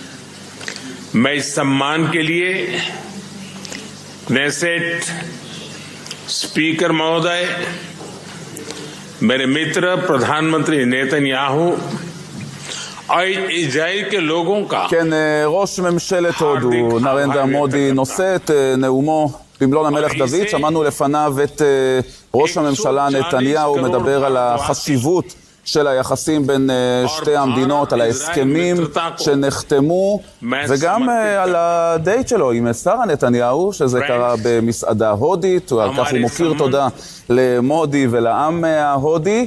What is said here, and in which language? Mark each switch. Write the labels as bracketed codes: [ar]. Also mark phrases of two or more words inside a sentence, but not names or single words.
[hi] मैं इस सम्मान के लिए क्नेसेट स्पीकर महोदय, मेरे मित्र प्रधानमंत्री नेतन्याहू और इजराइल के लोगों का [he] כן, ראש ממשלת הודו, נרנדרה מודי, נושא את נאומו במלון המלך דוד. שמענו לפניו את ראש הממשלה נתניהו מדבר על החשיבות של היחסים בין שתי המדינות, על ההסכמים שנחתמו, וגם על הדייט שלו עם שרה נתניהו, שזה קרה במסעדה הודית, ועל כך הוא מוקיר תודה למודי ולעם ההודי.